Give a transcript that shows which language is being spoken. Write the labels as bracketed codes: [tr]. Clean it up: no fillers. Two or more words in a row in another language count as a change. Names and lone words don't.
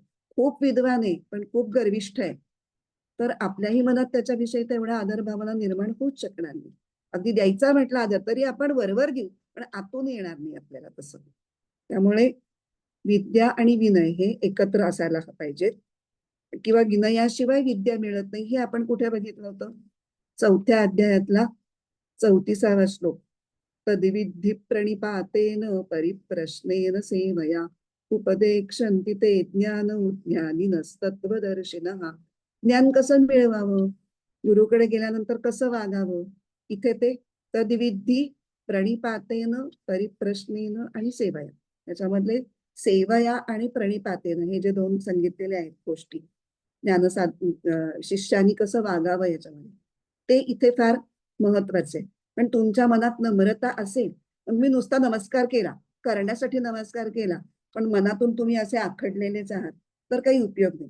[mr] खूप विद्वान आहे पण खूप गर्विष्ठ आहे तर आपल्याही मनात त्याच्याविषयी तेवढा आदर भावना निर्माण होऊच शकणार नाही. अगदी द्यायचा म्हटला आदर तरी आपण वरवर देऊ पण आतून येणार नाही आपल्याला तसं. त्यामुळे विद्या आणि विनय हे एकत्र असायला पाहिजेत, किंवा विनयाशिवाय विद्या मिळत नाही हे आपण कुठे बघितलं होतं? 4थ्या अध्यायातला 34वा श्लोक. [sa] तद्विद्धि प्रणिपातेन परिप्रश्नेन सेवया उपदेक्षन्ति ते ज्ञानिनस्तत्त्वदर्शिनः. [mr] ज्ञान कसं मिळवावं? गुरुकडे गेल्यानंतर कसं वागावं? इथे ते [sa] तद्विद्धि प्रणिपातेन परिप्रश्नेन [mr] आणि सेवया, याच्यामधले सेवया आणि प्रणिपातेन हे जे दोन सांगितलेले आहेत गोष्टी शिष्यानी कसं वागावं याच्यामध्ये, ते इथे फार महत्वाचे. पण तुमच्या मनात नम्रता असेल, मी नुसता नमस्कार केला, करण्यासाठी नमस्कार केला, पण मनातून तुम्ही असे आखडलेलेच आहात तर काही उपयोग नाही.